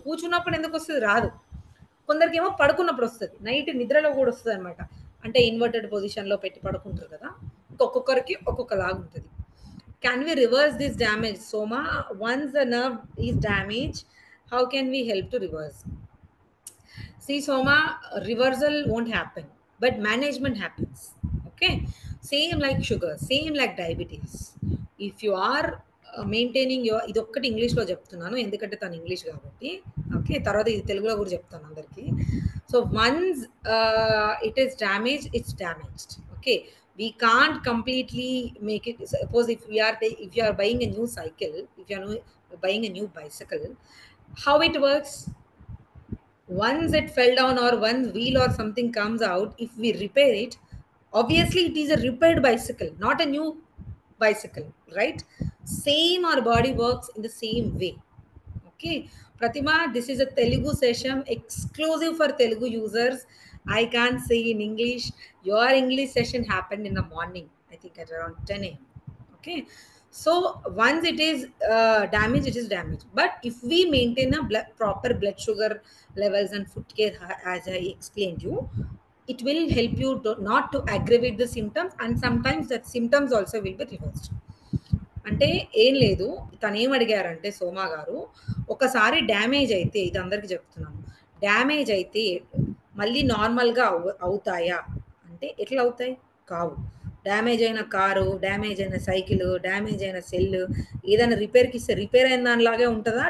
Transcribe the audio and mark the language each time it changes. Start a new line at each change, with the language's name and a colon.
Telugu: కూర్చున్నప్పుడు ఎందుకొస్తది? రాదు. కొందరికేమో పడుకున్నప్పుడొస్తది. నైట్ నిద్రలో గూడా ఒస్తదనమాట. అంటే ఇన్వర్టెడ్ పొజిషన్‌లో పెట్టి పడుకుంటారు కదా! ఒక్కొక్కరికి ఒక్కొక్కలాగుంటది.
English: Can we reverse this damage? Soma, once the nerve is damage, how can we help to reverse? See, Soma, reversal won't happen, but management happens. Okay, same like sugar, same like diabetes. If you are maintaining your
Telugu: ఇదొక్కటి ఇంగ్లీష్‌లో చెప్తున్నాను. ఎందుకంటే తను English కాబట్టి. Okay. తర్వాత ఇది తెలుగులో కూడా చెప్తాను అందరికి.
English: So, once it is damaged, it's damaged. Okay. We can't completely make it. Suppose if you are buying a new cycle, if you are buying a new bicycle, how it works? Once it fell down or one wheel or something comes out, if we repair it, obviously it is a repaired bicycle, not a new bicycle, right? Same, our body works in the same way. Okay, Pratima, this is a Telugu session exclusive for Telugu users. I can't say in English. Your English session happened in the morning, I think at around 10 a.m. Okay, so once it is damaged, it is damaged. But if we maintain a proper blood sugar levels and foot care, as I explained you, it will help you not to aggravate the symptoms, and sometimes that symptoms also will be reversed.
Telugu: అంటే ఏం లేదు. తనేమడిగారంటే సోమా గారు, ఒకసారి damage అయితే ఇది అందరికి చెప్తున్నాను. Damage అయితే మళ్ళీ నార్మల్‌గా అవుతాయా? అంటే ఎట్లా అవుతాయి? కావు. డ్యామేజ్ అయిన కారు, డ్యామేజ్ అయిన సైకిలు, డ్యామేజ్ అయిన సెల్లు ఏదైనా రిపేర్‌కిస్తే రిపేర్ అయిన దానిలాగే ఉంటదా?